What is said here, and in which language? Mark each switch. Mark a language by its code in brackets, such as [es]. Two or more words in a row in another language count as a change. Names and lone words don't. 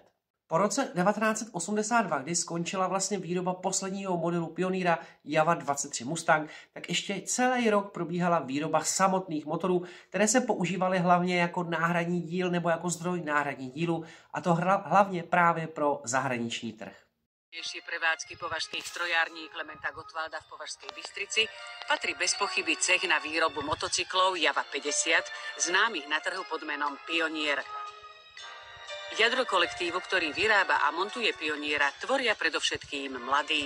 [cs] Po roce 1982, kdy skončila vlastně výroba posledního modelu Pionýra Java 23 Mustang, tak ještě celý rok probíhala výroba samotných motorů, které se používaly hlavně jako náhradní díl nebo jako zdroj náhradních dílů, a to hlavně právě pro zahraniční trh. [sk] Ešte prevádzky považských strojární Klementa Gottwalda v Považskej Bystrici patrí bez pochyby cech na výrobu motocyklov Java 50, známych na trhu pod menom Pionier. Jadro kolektívu, ktorý vyrába a montuje Pioniera, tvoria predovšetkým mladí.